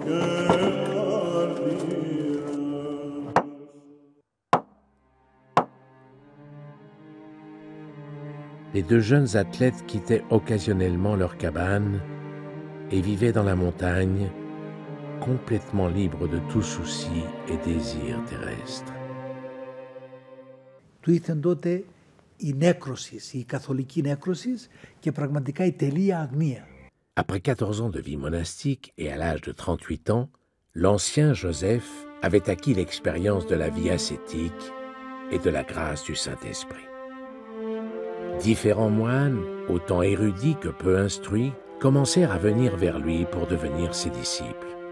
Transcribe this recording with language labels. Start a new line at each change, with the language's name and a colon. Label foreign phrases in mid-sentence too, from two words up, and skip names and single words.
French: Les deux jeunes athlètes quittaient occasionnellement leur cabane et vivaient dans la montagne, complètement libres de tout souci et désir terrestre.
Greek: Του ήρθε τότε η νέκρωση, η καθολική νέκρωση και πραγματικά η τελεία αγνία.
French: Après 14 ans de vie monastique et à l'âge de 38 ans, l'ancien Joseph avait acquis l'expérience de la vie ascétique et de la grâce du Saint-Esprit. Différents moines, autant érudits que peu instruits, commencèrent à venir vers lui pour devenir ses disciples.